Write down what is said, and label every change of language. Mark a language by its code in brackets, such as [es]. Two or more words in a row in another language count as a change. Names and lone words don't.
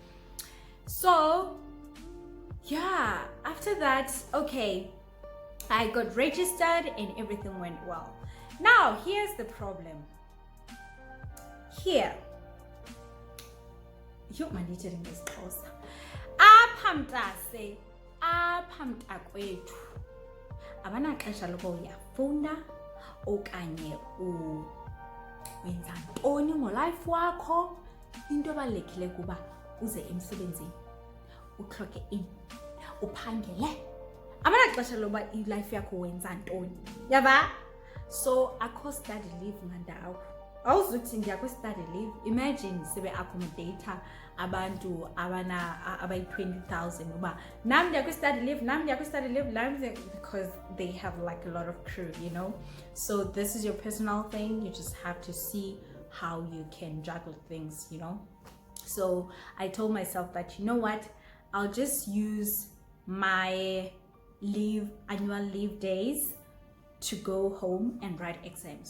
[en] So yeah, after that, okay, I got registered and everything went well. Now here's the problem. Here, you managing this course. [xh] Aphamtase, aphamtakwethu. Abanaxesha lokuba uyafunda okanye wenza ntoni ngolife wakho. Into ebalulekile kuba uze emsebenzini, uclock in, uphangele. Abanaxesha lokuba ilife yakho wenza ntoni. Yaba? So akho [en] study leave [xh] mandawo. Awuzuthi ngiyakwi-study leave. Imagine sebe accommodator abantu abayi 20,000 uba nami ndiyakwi-study leave, [en] because they have like a lot of crew, you know. So this is your personal thing. You just have to see how you can juggle things, you know. So I told myself that, you know what, I'll just use my annual leave days to go home and write exams.